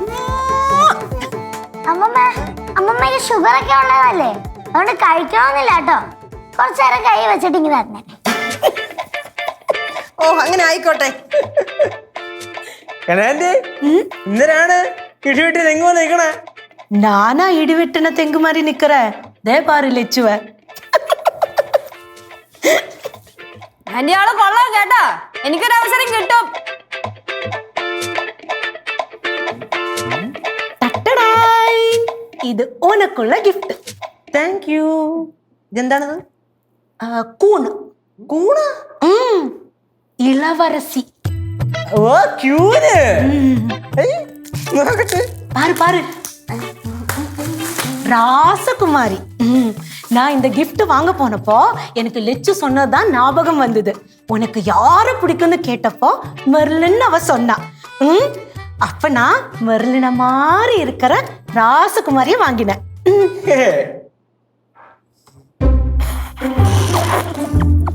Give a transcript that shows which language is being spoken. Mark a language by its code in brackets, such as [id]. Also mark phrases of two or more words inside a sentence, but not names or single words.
[ml] അമ്മമ്മക്ക് ഷുഗർ ഒക്കെ ഉള്ളതല്ലേ, അതുകൊണ്ട് കഴിക്കണമെന്നില്ല കേട്ടോ. കുറച്ചേരം കൈ വെച്ചിട്ട് ഇങ്ങനെ തന്നെ. ഓ അങ്ങനെ ആയിക്കോട്ടെ. ഇന്നരാണ് ഇടിവെട്ടി തെങ്ങ് നിക്കണേ. [ta] நானா இடி வெட்டின தெங்கு மாதிரி நிக்கிறேன். தே பாரு லெச்சுவ. [ml] എന്റെ ആള് കൊള്ളാം കേട്ടാ, എനിക്കൊരു അവസരം കിട്ടും. ടട്ടടായ്, ഇത് ഉനക്കുള്ള ഗിഫ്റ്റ്. [en] thank you. [ml] ഇതെന്താണത്? കൂണ്. കൂണ്? ഇളവരസി. ഓ ക്യൂന്. നോക്കട്ടെ. [ta] பாரு பாரு, ராசகுமாரி. நான் இந்த கிஃப்ட் வாங்க போனப்போ எனக்கு லெச்சு சொன்னதுதான் ஞாபகம் வந்தது. உனக்கு யார பிடிக்கும்னு கேட்டப்போ மெர்லின் அவ சொன்னா. அப்ப நான் மெர்லின மாதிரி இருக்கிற ராசகுமாரியை வாங்கினேன்.